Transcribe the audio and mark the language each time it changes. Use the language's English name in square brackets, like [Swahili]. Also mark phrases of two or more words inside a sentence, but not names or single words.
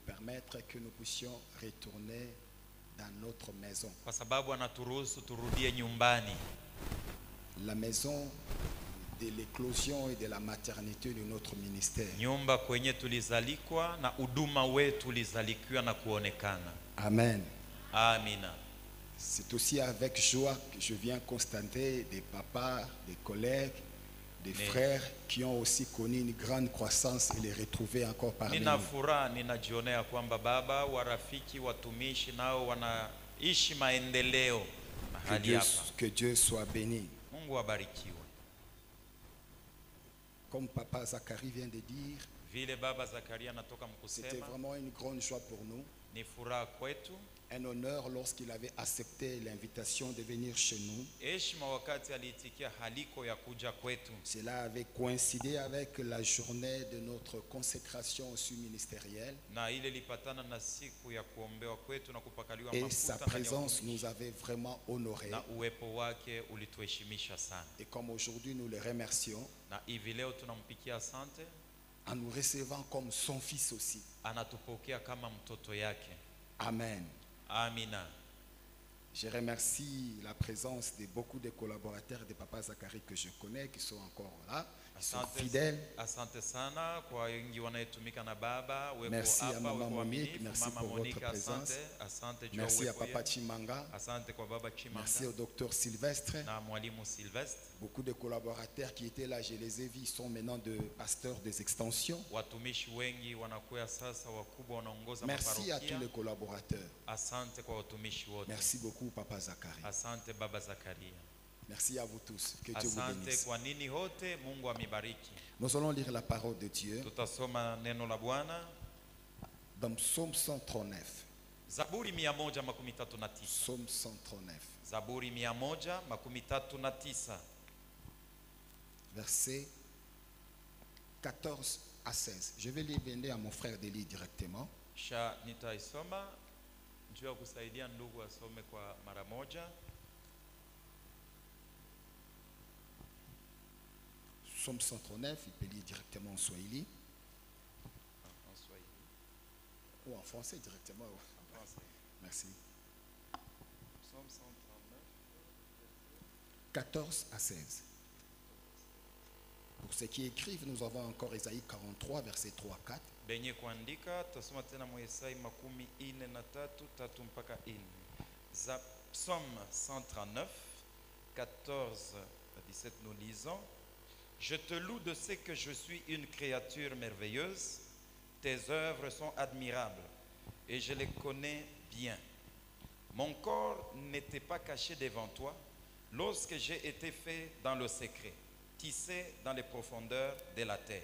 [French] permettre que nous puissions retourner dans notre maison. [Swahili] kwa sababu anaturuhusu turudie nyumbani. [French] La maison de l'éclosion et de la maternité de notre ministère. [Swahili] Nyumba kwenye tulizalikwa na huduma wetu ulizalikiwa na kuonekana. [French] Amen. [Swahili] Amina. [French] C'est aussi avec joie que je viens constater des papas, des collègues, des frères qui ont aussi connu une grande croissance et les retrouver encore parmi [Swahili] Nina [French] nous. [Swahili] furaha, ninajionea kwamba baba, warafiki, watumishi nao wanaishi maendeleo mahali hapa. [French] Que Dieu soit béni. [Swahili] Mungu abarikiwe. [French] Comme papa Zacharie vient de dire, [Swahili] Vile baba Zakaria anatoka [French] c'était [Swahili] mkusema, [French] vraiment une grande joie pour nous. [Swahili] ni furaha kwetu. [French] Un honneur lorsqu'il avait accepté l'invitation de venir chez nous. [Swahili] Heshima wakati aliitikia haliko ya kuja kwetu. [French] Cela avait coïncidé avec la journée de notre consécration aussi ministérielle. [Swahili] Na ile lipatana na siku ya kuombewa kwetu na kupakaliwa [French] Et [Swahili] mafuta [French] sa [Swahili] ndani ya [French] présence [Swahili] utumishi. [French] nous avait vraiment honorés. [Swahili] Na uwepo wake ulituheshimisha sana. [French] Et comme aujourd'hui nous le remercions, [Swahili] Na hivi leo tunampikia asante, [French] en nous recevant comme son fils aussi. [Swahili] anatupokea kama mtoto yake. [French] Amen. [Swahili] Amina. [French] Je remercie la présence de beaucoup de collaborateurs de Papa Zacharie que je connais, qui sont encore là, qui sont fidèles. [Swahili] Asante sana kwa wengi wanayetumika na baba. [French] Merci à [Swahili] hapa, [French] Maman [Swahili] weko [French] Monique, [Swahili] waaminifu. [French] merci [Swahili] Mama [French] pour [Swahili] Monique, [French] votre présence. [Swahili] Asante juu ya [French] Merci à [Swahili] uwepo [French] Papa [Swahili] yenu. [French] Chimanga. [Swahili] Asante kwa baba Chimanga. [French] Merci au docteur Sylvestre. [Swahili] Na mwalimu Sylvestre. [French] Beaucoup de collaborateurs qui étaient là, je les ai vus, sont maintenant de pasteurs des extensions. [Swahili] Watumishi wengi wanakuwa sasa wakubwa wanaongoza [French] Merci à tous [Swahili] maparokia. [French] les collaborateurs. [Swahili] Asante kwa watumishi wote. [French] Merci beaucoup Papa Zacharie. [Swahili] Asante baba Zakaria. [French] Merci à vous tous. Que Dieu vous [Swahili] Asante [French] bénisse. [Swahili] kwa nini hote, Mungu amibariki. [French] Nous allons lire la parole de Dieu [Swahili] Tutasoma neno la Bwana. [French] dans Psaume 139. [Swahili] Zaburi 139. [French] Psaume 139. [Swahili] Zaburi 139. [French] Versets 14 à 16. Je vais demander à mon frère de lire directement. [Swahili] Sha nitaisoma juu ya kusaidia ndugu asome kwa mara moja. [French] Psaume 139, il peut lire directement en Swahili En Swahili. ou en français directement. En français. Merci. Psaume 139. 14 à 16. Pour ceux qui écrivent, nous avons encore Ésaïe 43, versets 3 à 4. [Swahili] Benye kuandika tutasoma tena Yesaya 43 3 mpaka 4. [French] Za Psaume 139 14 à 17 nous lisons: Je te loue de ce que je suis une créature merveilleuse. Tes œuvres sont admirables et je les connais bien. Mon corps n'était pas caché devant toi lorsque j'ai été fait dans le secret, tissé dans les profondeurs de la terre.